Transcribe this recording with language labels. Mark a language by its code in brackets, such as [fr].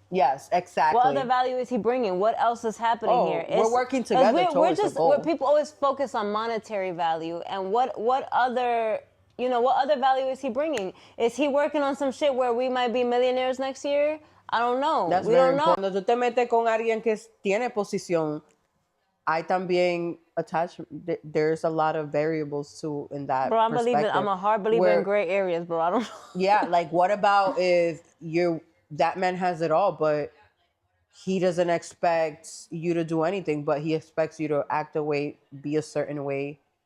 [en] Yes, exactly. What other value is he bringing? What else is happening here? We're working together towards the goal. People always focus on monetary value, and what other value is he bringing? Is he working on some shit where we might be millionaires next year? I don't know. That's we very don't know. important. [es] Cuando tú te metes con alguien que tiene posición, hay también attachment. [en] There's a lot of variables too in that. Bro, I'm a hard believer in gray areas, bro. I don't know. Yeah, like what about if that man has it all, but he doesn't expect you to do anything, but he expects you to act a way, be a certain way.